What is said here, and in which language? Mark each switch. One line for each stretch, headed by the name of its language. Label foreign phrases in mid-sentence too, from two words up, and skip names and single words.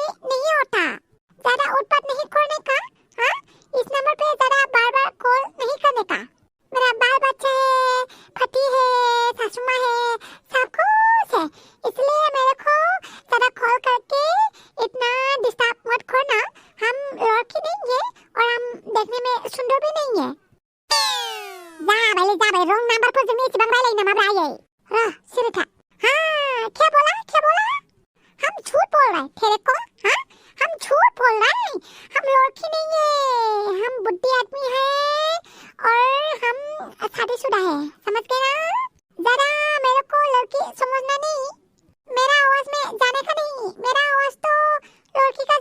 Hindi: नहीं आता ज्यादा उत्पात नहीं करने का हाँ इस नंबर पे ज्यादा बार कॉल नहीं करने का मेरा बाल बच्चा है पति है सासू माँ है सब कुछ है इसलिए मेरे को ज्यादा कॉल करके इतना डिस्टर्ब मत करना हम लड़की नहीं है और हम देखने में सुंदर भी नहीं है
Bodo: जाबाय रंग नंबर पर जोंनि इसेबां रायलायनो मा रायै सिरिथा
Hindi: हाँ क्या बोला हम झूठ बोल रहे तेरे को हाँ हम झूठ बोल रहे हम लड़की नहीं है हम बुद्धि आदमी है और हम शादीशुदा है समझ गए ना जरा मेरे को लड़की समझना नहीं मेरा आवाज में जाने का नहीं मेरा आवाज तो लड़की का